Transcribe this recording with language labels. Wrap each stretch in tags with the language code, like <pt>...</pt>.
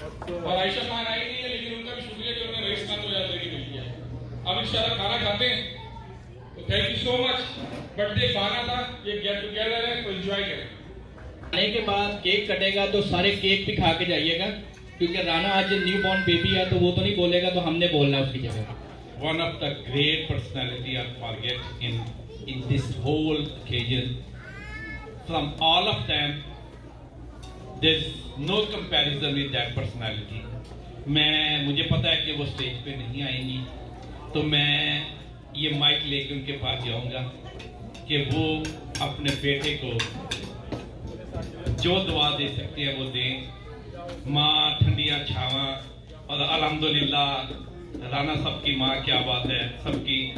<hi>और आयशा खान आई नहीं है, लेकिन उनका भी शुक्रिया कि उन्होंने रईस खान को याद लेके मिल किया। अब इंशाल्लाह खाना खाते हैं, तो</hi> <en>Thank you so much.</en> <hi>Birthday खाना था, ये गेट टुगेदर है, तो एंजॉय करें। आने के बाद केक कटेगा तो सारे केक भी खा के जाइएगा, क्योंकि राना आज</hi> <en>new born baby</en> <hi>है, तो वो तो नहीं बोलेगा, तो हमने बोलना उसकी जगह।</hi> <en>One of the great personality I'll forget in this whole occasion. From all of them, there's no comparison with that personality.</en> <hi>मुझे पता है कि वो स्टेज पे नहीं आएंगी, तो मैं ये माइक लेकर उनके पास जाऊंगा कि वो अपने बेटे को जो दुआ दे सकते हैं वो दें।</hi> <pa>माँ ठंडिया छावा,</pa> <hi>और अल्हम्दुलिल्लाह राना साहब की माँ, क्या बात है सबकी।</hi>